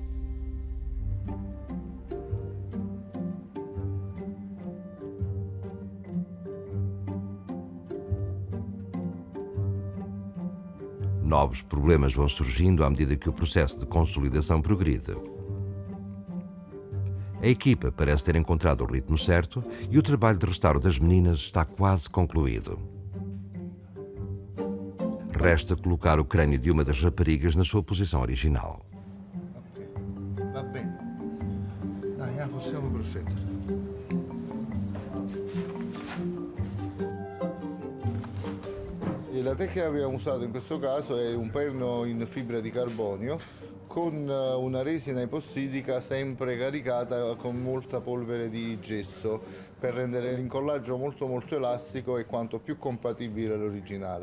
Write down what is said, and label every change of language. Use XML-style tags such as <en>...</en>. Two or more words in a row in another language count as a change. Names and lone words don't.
<pt>Novos problemas vão surgindo à medida que o processo de consolidação progride. A equipa parece ter encontrado o ritmo certo e o trabalho de restauro das meninas está quase concluído. Resta colocar o crânio de uma das raparigas na sua posição original.</pt> <it>Ok, va bene. Dai, possiamo procedere. La tecnica che abbiamo usato in questo caso è un perno in fibra di carbonio con una resina epossidica sempre caricata con molta polvere di gesso per rendere l'incollaggio molto elastico e quanto più compatibile all'originale.</it>